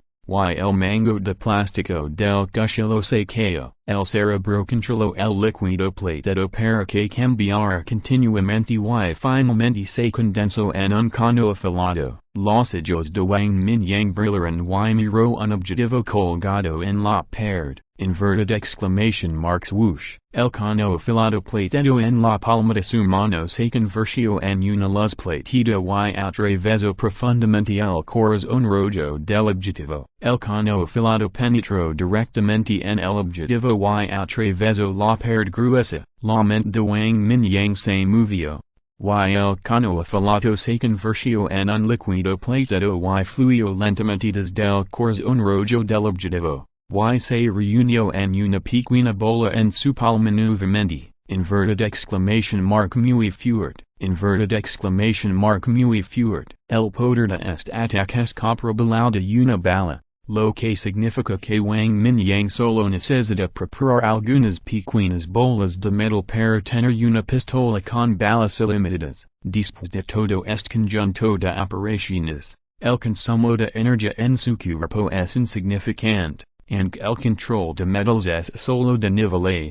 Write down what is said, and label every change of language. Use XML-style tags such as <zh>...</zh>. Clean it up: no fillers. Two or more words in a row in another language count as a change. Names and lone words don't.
<es>Y el mango de plástico del cuchillo se cayó. El cerebro controló el líquido plateado para que cambiara continuamente y finalmente se condensó en un cono afilado. Los ojos de Wang Mingyang brillaron y miró un objetivo colgado en la pared.</es> <en>Inverted exclamation marks whoosh.</en> <es>El cono afilado plateado en la palma de su mano se convirtió en una luz plateada y atravesó profundamente el corazón rojo del objetivo. El cono afilado penetró directamente en el objetivo y atravesó la pared gruesa. La mente de Wang Mingyang se movió. Y el cono afilado se convirtió en un líquido plateado y fluyó lentamente desde el corazón rojo del objetivo. Y se reunió en una pequeña bola en su palma nuevamente.</es> <en>Inverted exclamation mark</en> <es>muy fuerte.</es> <en>Inverted exclamation mark</en> <es>muy fuerte. El poder de este ataque es comparable al de una bala. Lo que significa que Wang Mingyang solo necesita preparar algunas pequeñas bolas de metal para tener una pistola con balas ilimitadas. Después de todo este conjunto de operaciones, el consumo de energía en su cuerpo es insignificante, and el control de metals es solo de nivel A.</es>